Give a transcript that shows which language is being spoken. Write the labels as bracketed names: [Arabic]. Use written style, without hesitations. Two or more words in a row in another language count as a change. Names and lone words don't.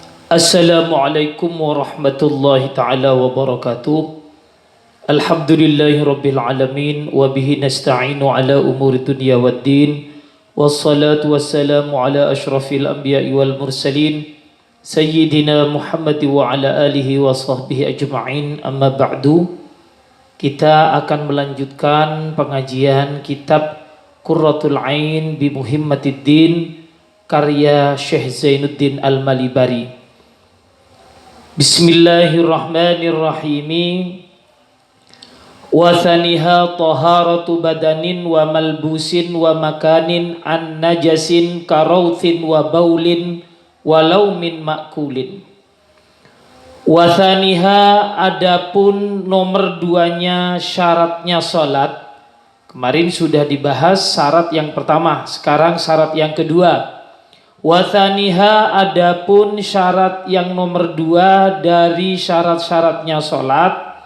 [Arabic] السلام عليكم ورحمة الله تعالى وبركاته. الحمد لله رب العالمين. وبه نستعين على أمور الدنيا والدين. والصلاة والسلام على أشرف الأنبياء والمرسلين سيدنا محمد وعلى آله وصحبه أجمعين. أما بعد. [Indonesian] Kita akan melanjutkan pengajian kitab Qurratul Ain bi Muhimmatiddin karya Syekh Zainuddin Al-Malibari. [Arabic] بسم الله الرحمن الرحيم. وثانيها طهارة بدن وملبوس ومكان عن نجس كروث وبول ولو من مأكول. وثانيها, [Indonesian] adapun nomor duanya syaratnya salat. Kemarin sudah dibahas syarat yang pertama, sekarang syarat yang kedua. [Arabic] وثانيها, [Indonesian] adapun syarat yang nomor dua dari syarat-syaratnya sholat.